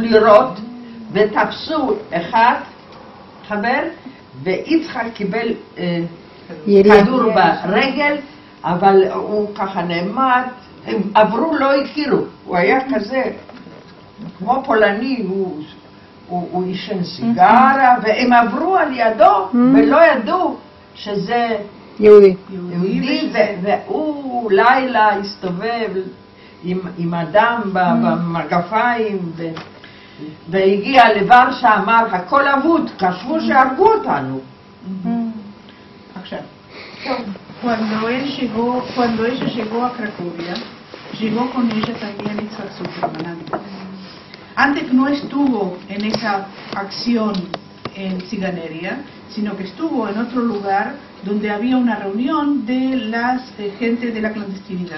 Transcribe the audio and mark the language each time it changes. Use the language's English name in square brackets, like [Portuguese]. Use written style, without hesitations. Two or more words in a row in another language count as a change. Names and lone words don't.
[Hebrew] לראות ותפסו אחד חבר, ויצחק קיבל כדור ברגל, אבל הוא ככה נעמד, הם עברו, לא הכירו, הוא היה כזה כמו פולני, הוא עישן סיגרה, והם עברו על ידו ולא ידעו שזה יהודי, והוא לילה הסתובב עם אדם במגפיים, והגיע לוורשה, אמר הכל אבוד, חשבו שהרגו אותנו. עכשיו, [Spanish] cuando ella llegó a Cracovia, llegó con ella también Yitzhak Zuckerman. Antes no estuvo en esa acción en Ciganeria, sino que estuvo en otro lugar donde había una reunión de las gente de la clandestinidad.